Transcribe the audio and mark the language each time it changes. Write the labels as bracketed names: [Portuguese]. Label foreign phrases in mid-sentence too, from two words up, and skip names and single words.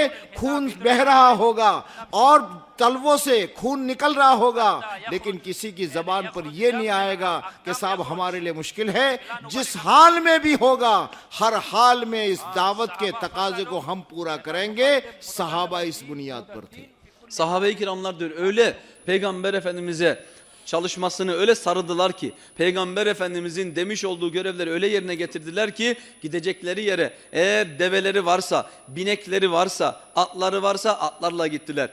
[Hindi] खून बह रहा होगा और तलवों से खून निकल रहा होगा लेकिन किसी की जबान पर यह नहीं आएगा कि साहब हमारे लिए मुश्किल है। जिस हाल में भी होगा हर हाल में इस दावत के तकाजे को हम पूरा करेंगे। सहाबा इस बुनियाद पर थे। [Turkish] Sahabe-i kiramlar diyor öyle Peygamber Efendimiz'e çalışmasını öyle sarıldılar ki Peygamber Efendimizin demiş olduğu görevleri öyle yerine getirdiler ki gidecekleri yere eğer develeri varsa, binekleri varsa, atları varsa atlarla gittiler.